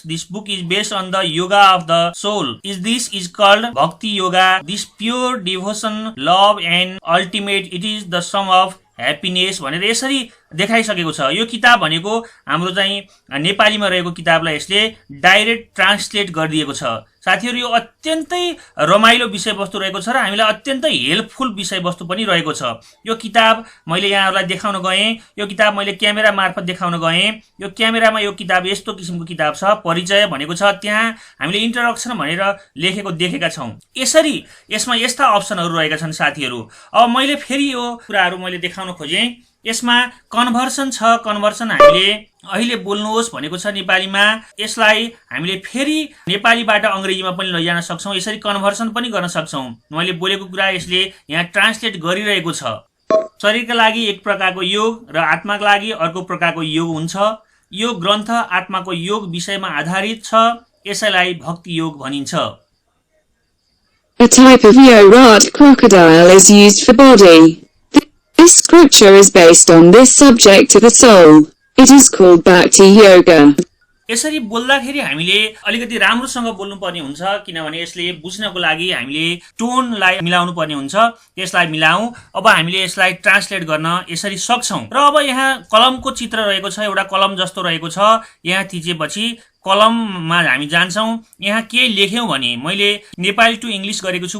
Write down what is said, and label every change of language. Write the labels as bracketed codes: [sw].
[en] This book is based on the yoga of the soul. This is called Bhakti Yoga. This pure devotion, love and ultimate. It is the sum of happiness. [ne] भनेर यसरी देखाइसकेको छ। यो किताब भनेको हाम्रो चाहिँ नेपालीमा रहेको किताबलाई यसले डाइरेक्ट ट्रान्सलेट गरिदिएको छ। साथीहरू यो अत्यन्तै रमाइलो विषयवस्तु रहेको छ र हामीलाई अत्यन्तै हेल्पफुल विषयवस्तु पनि रहेको छ। यो किताब मैले यहाँहरूलाई देखाउन गएँ। यो किताब मैले क्यामेरा मार्फत देखाउन गएँ। यो क्यामेरामा यो किताब यस्तो किसिमको किताब छ। परिचय भनेको छ, त्यहाँ हामीले इन्ट्रोडक्सन भनेर लेखेको देखेका छौँ। यसरी यसमा यस्ता अप्सनहरू रहेका छन् साथीहरू। अब मैले फेरि यो कुराहरू मैले देखाउन खोजेँ। यसमा कन्भर्सन छ। कन्भर्सन हामीले अहिले बोल्नुहोस् भनेको छ नेपालीमा, यसलाई हामीले फेरि नेपालीबाट अङ्ग्रेजीमा पनि लैजान सक्छौँ। यसरी कन्भर्सन पनि गर्न सक्छौँ। मैले बोलेको कुरा यसले यहाँ ट्रान्सलेट गरिरहेको छ। शरीरका लागि एक प्रकारको योग र आत्माका लागि अर्को प्रकारको योग हुन्छ। यो ग्रन्थ आत्माको योग विषयमा आधारित छ। यसैलाई भक्ति योग भनिन्छ। [en] A type of Yorat crocodile is used for body. This scripture is based on this subject of the soul. It is called Bhakti Yoga. [ne] यसरी बोल्दाखेरि हामीले अलिकति राम्रोसँग बोल्नुपर्ने हुन्छ, किनभने यसले बुझ्नको लागि हामीले टोनलाई मिलाउनु पर्ने हुन्छ। त्यसलाई मिलाऊ। अब हामीले यसलाई ट्रान्सलेट गर्न यसरी सक्छौँ। र अब यहाँ कलमको चित्र रहेको छ, एउटा कलम जस्तो रहेको छ। यहाँ थिचेपछि कलममा हामी जान्छौँ। यहाँ के लेख्यौँ भने मैले नेपाली टु इङ्ग्लिस गरेको छु।